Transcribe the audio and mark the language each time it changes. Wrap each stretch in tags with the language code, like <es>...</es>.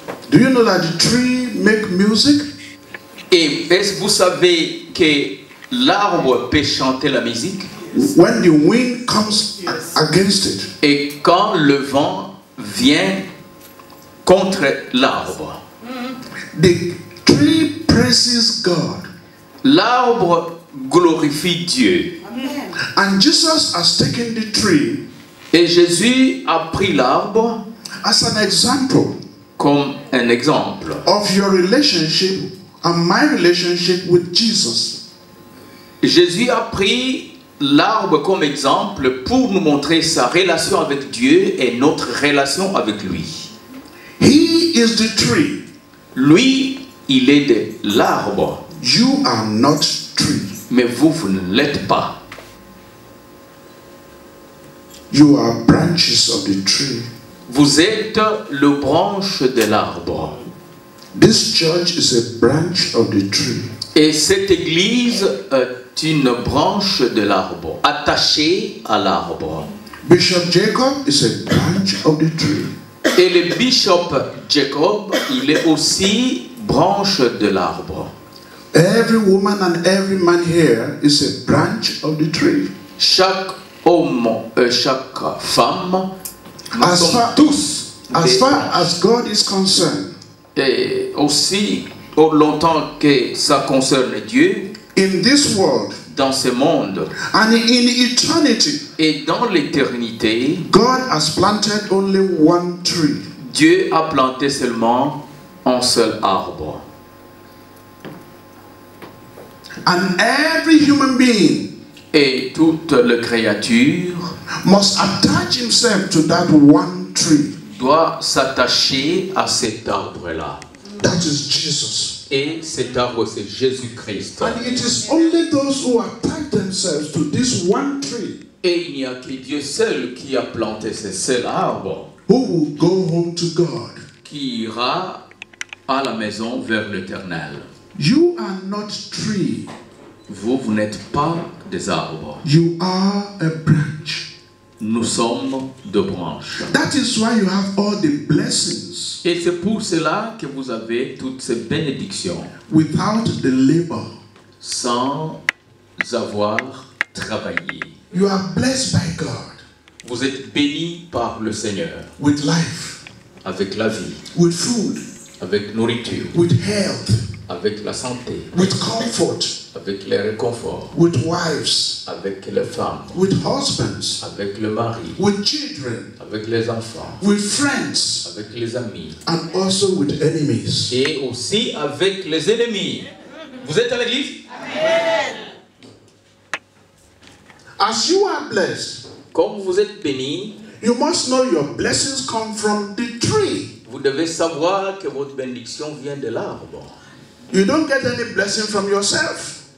<en>Do you know that the tree make music?</en> <fr>Et est-ce que vous savez que l'arbre peut chanter la musique?</fr> <en>When the wind comes against it,</en> <fr>Et quand le vent vient contre l'arbre,</fr> <en>the tree praises God.</en> <fr>l'arbre glorifie Dieu.</fr> <en>And Jesus has taken the tree</en> <fr>Et Jésus a pris l'arbre</fr> <en>as an example</en> <fr>comme un exemple</fr> <en>of your relationship and my relationship with Jesus.</en> <fr>Jésus a pris l'arbre comme exemple pour nous montrer sa relation avec Dieu et notre relation avec lui.</fr> <en>He is the tree.</en> <fr>Lui, il est de l'arbre,</fr> <en>You are not tree.</en> <fr>mais vous, vous ne l'êtes pas.</fr> <en>You are branches of the tree.</en> <fr>Vous êtes le branche de l'arbre.</fr> <en>This church is a branch of the tree.</en> <fr>Et cette église est une branche de l'arbre, attachée à l'arbre.</fr> <en>Bishop Jacob is a branch of the tree.</en> <fr>Et le bishop Jacob, il est aussi branche de l'arbre.</fr> <en>Every woman and every man here is a branch of the tree.</en> <fr>Chaque homme, chaque femme, nous</fr> <en>As</en> <fr>sommes</fr> <en>far-</en> <fr>tous</fr> <en>As</en> <fr>des</fr> <en>far</en> <fr>branches.</fr> <en>as God is concerned,</en> <fr>Et aussi, au longtemps que ça concerne Dieu,</fr> <en>in this world</en> <fr>dans ce monde</fr> <en>and in eternity,</en> <fr>et dans l'éternité,</fr> <en>God has planted only one tree.</en> <fr>Dieu a planté seulement un seul arbre.</fr> <en>And every human being</en> <fr>Et toute la créature</fr> <en>must attach himself to that one tree.</en> <fr>doit s'attacher à cet arbre-là.</fr> <en>That is Jesus.</en> <fr>Et cet arbre, c'est Jésus-Christ.</fr> <en>And it is only those who attach themselves to this one tree</en> <fr>Et il n'y a que Dieu seul qui a planté ce seul arbre</fr> <en>who will go home to God.</en> <fr>qui ira à la maison vers l'Éternel.</fr> <en>You are not tree.</en> <fr>Vous, vous n'êtes pas des arbres.</fr> <en>You are a branch.</en> <fr>Nous sommes de branches.</fr> <en>That is why you have all the blessings</en> <fr>Et c'est pour cela que vous avez toutes ces bénédictions</fr> <en>without the labor.</en> <fr>sans avoir travaillé.</fr> <en>You are blessed by God</en> <fr>Vous êtes bénis par le Seigneur</fr> <en>with life,</en> <fr>avec la vie,</fr> <en>with food,</en> <fr>avec nourriture,</fr> <en>with health,</en> <fr>avec la santé,</fr> <en>with comfort,</en> <fr>avec les réconforts,</fr> <en>with wives,</en> <fr>avec les femmes,</fr> <en>with husbands,</en> <fr>avec le mari,</fr> <en>with children,</en> <fr>avec les enfants,</fr> <en>with friends,</en> <fr>avec les amis</fr> <en>and also with enemies.</en> <fr>et aussi avec les ennemis. Vous êtes à l'église?</fr> <en>As you are blessed,</en> <fr>Comme vous êtes bénis,</fr> <en>you must know your blessings come from the tree.</en> <fr>vous devez savoir que votre bénédiction vient de l'arbre.</fr> <en>You don't get any blessing from yourself.</en>